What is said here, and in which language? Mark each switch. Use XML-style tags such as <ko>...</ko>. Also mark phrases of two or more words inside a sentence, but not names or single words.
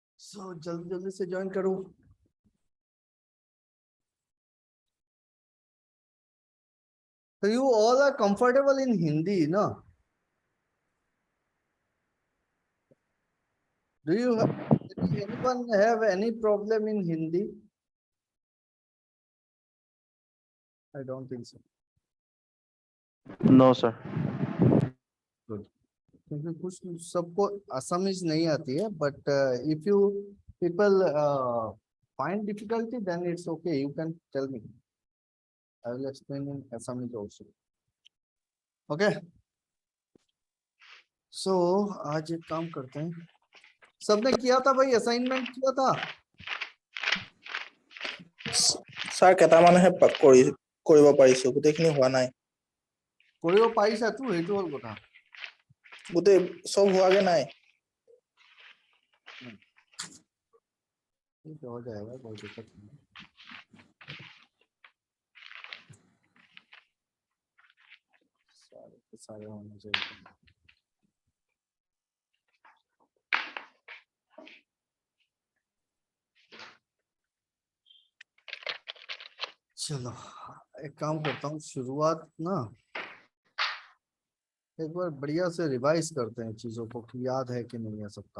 <hi>जल्दी जल्दी से ज्वाइन करो।</hi> <en>So you all are comfortable in Hindi, no? Do you anyone have any problem in Hindi? I don't think so. No, sir. Good.</en> <hi>क्योंकि कुछ सबको असमीज नहीं आती है,</hi> <en>but if you people find difficulty, then it's okay. You can tell me. I will explain in Assamese also. Okay. So</en> <hi>आज एक काम करते हैं। सबने किया था भाई, असाइनमेंट किया था?</hi> <as>স্যার কেইটামানহে কৰিব পাৰিছো, গোটেইখিনি হোৱা নাই। কৰিব পাৰিছা তো, সেইটো হ'ল কথা। গোটেই সব হোৱাগে নাই।</as> <hi>ठीक हो जाएगा, कोई दिक्कत नहीं। सारे के सारे होने चाहिए। चलो एक काम करता हूँ, शुरुआत ना एक बार बढ़िया से रिवाइज करते हैं चीजों को कि याद है कि नहीं है सबका।</hi>